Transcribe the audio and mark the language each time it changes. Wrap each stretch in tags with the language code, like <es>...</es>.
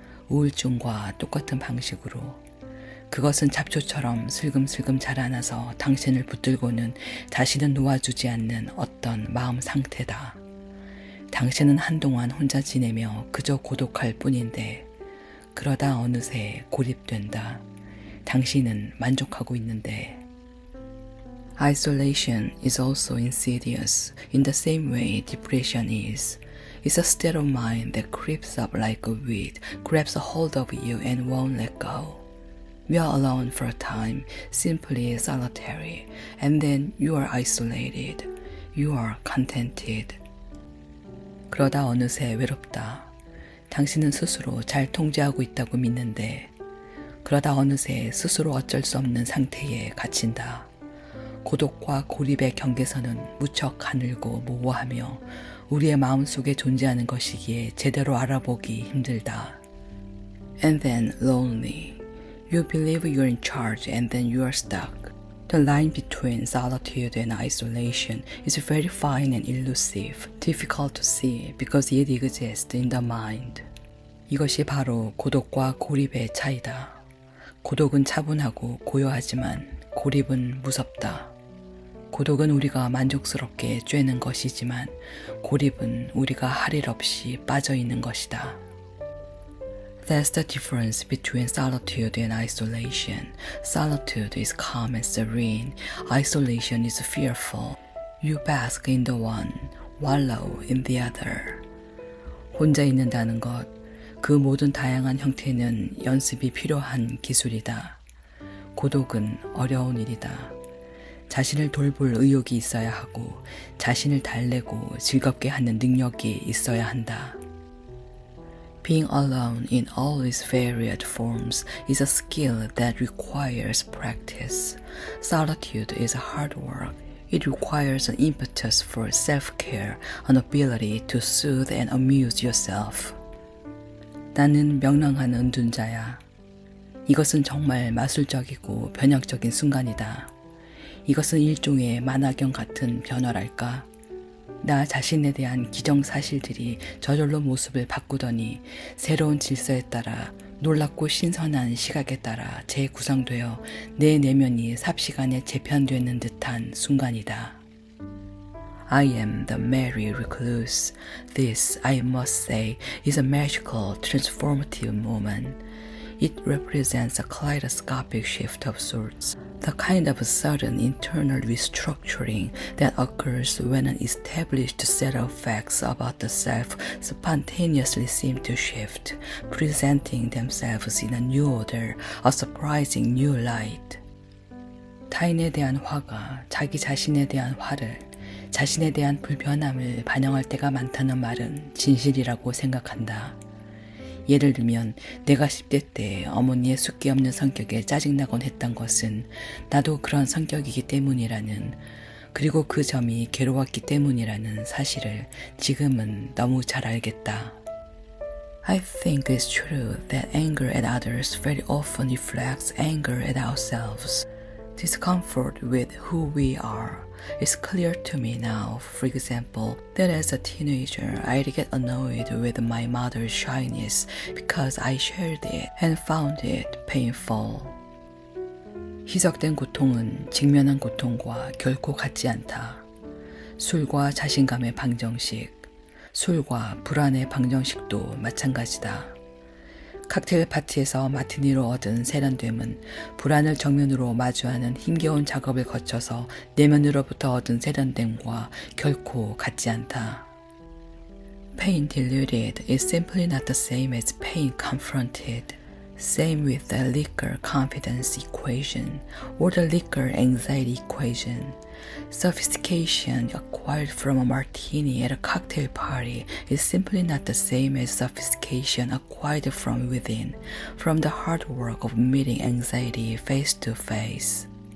<ko>우울증과 똑같은 방식으로. 그것은 잡초처럼 슬금슬금 자라나서 당신을 붙들고는 다시는 놓아주지 않는 어떤 마음 상태다. 당신은 한동안 혼자 지내며 그저 고독할 뿐인데 그러다 어느새 고립된다. 당신은 만족하고 있는데.</ko> <en>Isolation is also insidious in the same way depression is. It's a state of mind that creeps up like a weed, grabs a hold of you and won't let go. We are alone for a time, simply solitary, and then you are isolated. You are contented.</en> <ko>그러다 어느새 외롭다. 당신은 스스로 잘 통제하고 있다고 믿는데 그러다 어느새 스스로 어쩔 수 없는 상태에 갇힌다. 고독과 고립의 경계선은 무척 가늘고 모호하며 우리의 마음속에 존재하는 것이기에 제대로 알아보기 힘들다.</ko> <en>And then lonely. You believe you're in charge and then you are stuck. The line between solitude and isolation is very fine and elusive, difficult to see because it exists in the mind.</en> <ko>이것이 바로 고독과 고립의 차이다. 고독은 차분하고 고요하지만 고립은 무섭다. 고독은 우리가 만족스럽게 쬐는 것이지만 고립은 우리가 할 일 없이 빠져있는 것이다.</ko> <en>That's the difference between solitude and isolation. Solitude is calm and serene. Isolation is fearful. You bask in the one, wallow in the other.</en> <ko>혼자 있는다는 것, 그 모든 다양한 형태는 연습이 필요한 기술이다. 고독은 어려운 일이다. 자신을 돌볼 의욕이 있어야 하고 자신을 달래고 즐겁게 하는 능력이 있어야 한다.</ko> <en>Being alone in all its varied forms is a skill that requires practice. Solitude is hard work. It requires an impetus for self-care, an ability to soothe and amuse yourself.</en> <ko>나는 명랑한 은둔자야. 이것은 정말 마술적이고 변혁적인 순간이다. 이것은 일종의 만화경 같은 변화랄까? 나 자신에 대한 기정사실들이 저절로 모습을 바꾸더니 새로운 질서에 따라 놀랍고 신선한 시각에 따라 재구성되어 내 내면이 삽시간에 재편되는 듯한 순간이다.</ko> <en>I am the merry recluse. This, I must say, is a magical, transformative moment. It represents a kaleidoscopic shift of sorts, the kind of sudden internal restructuring that occurs when an established set of facts about the self spontaneously seem to shift, presenting themselves in a new order, a surprising new light.</en> <ko>타인에 대한 화가 자기 자신에 대한 화를, 자신에 대한 불편함을 반영할 때가 많다는 말은 진실이라고 생각한다. 예를 들면 내가 10대 때 어머니의 숫기 없는 성격에 짜증나곤 했던 것은 나도 그런 성격이기 때문이라는, 그리고 그 점이 괴로웠기 때문이라는 사실을 지금은 너무 잘 알겠다.</ko> <en>I think it's true that anger at others very often reflects anger at ourselves. Discomfort with who we are. It's clear to me now, for example, that as a teenager I'd get annoyed with my mother's shyness because I shared it and found it painful.</en> <ko>희석된 고통은 직면한 고통과 결코 같지 않다. 술과 자신감의 방정식, 술과 불안의 방정식도 마찬가지다. 칵테일 파티에서 마티니로 얻은 세련됨은 불안을 정면으로 마주하는 힘겨운 작업을 거쳐서 내면으로부터 얻은 세련됨과 결코 같지 않다.</ko> <en>Pain diluted is simply not the same as pain confronted. Same with the liquor confidence equation or the liquor anxiety equation. Sophistication acquired from a martini at a cocktail party is simply not the same as sophistication acquired from within, from the hard work of meeting anxiety face to face.</en>